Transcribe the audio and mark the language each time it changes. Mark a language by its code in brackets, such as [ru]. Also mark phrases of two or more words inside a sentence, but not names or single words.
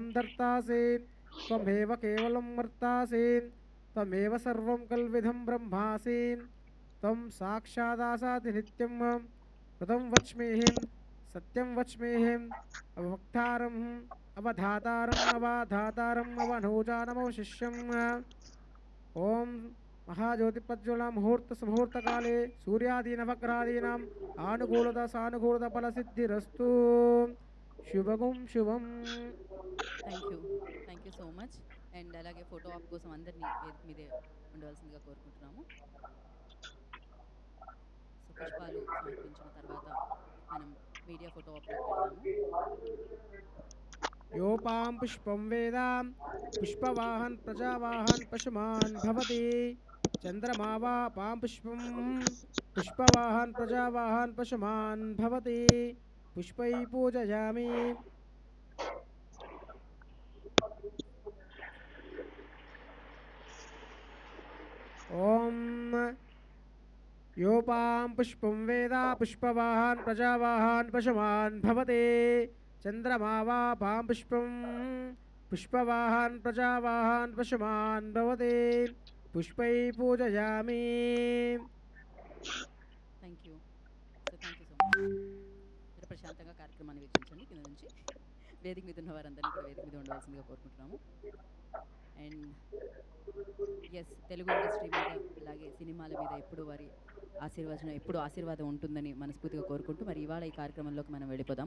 [sa] धर्तासि त्वमेव केवलं वर्तासि त्वमेव सर्वं कल्विदं ब्रह्मासि त्वं साक्षादासादि नित्यं कृतं वच्मीहिं सत्यं वच्मीहिं अवक्तारम् अवधातारम् अवाधातारम् अवनोजानमवशिष्यम् ॐ महाज्योतिप्रज्वलन मुहूर्तकाले सूर्यादीनवग्रहादीनाम् आनुकूलता सानुकूलता फलसिद्धिरस्तु शुभगुं शुभम. [en] thank you so much. [te] అండ్ అలాగే [en] photo op [te] కోసం అందరినీ వేదిక మీదే ఉండవలసిందిగా కోరుకుంటున్నాము. సో పుష్పాలు సమర్పించిన తర్వాత మనం [en] media photo [te] ఆప్లోకి వెళ్దాము. [sa] योपां पुष्पं वेदां पुष्पवाहन प्रजावाहन पशुमान् भवति चंद्रमा वा पां पुष्पं पुष्पवाहन प्रजावाहन पशुमान् भवति पुष्पै पूजयामि. ओम योपां पुष्पं वेदा पुष्पवाहन प्रजावाहन पशुमान् भवति चंद्रमा वा पां पुष्पं पुष्पवाहन प्रजावाहन पशुमान् भवति पुष्पै पूजयामि. [en] thank you. so thank you so much. [te] మీరు ప్రశాంతంగా కార్యక్రమాన్ని వీక్షించండి. కింద నుంచి వేదిక మీద ఉన్న వారందరినీ కూడా వేదిక మీద ఉండవలసిందిగా కోరుకుంటున్నాము. [en] and yes, [te] తెలుగు ఇండస్ట్రీ మీద అలాగే సినిమాల మీద ఎప్పుడు వారి ఆశీర్వాదం ఉంటుందని మనస్ఫూర్తిగా కోరుకుంటూ మరి ఇవాళ ఈ కార్యక్రమంలోకి మనం వెళ్ళిపోదాము.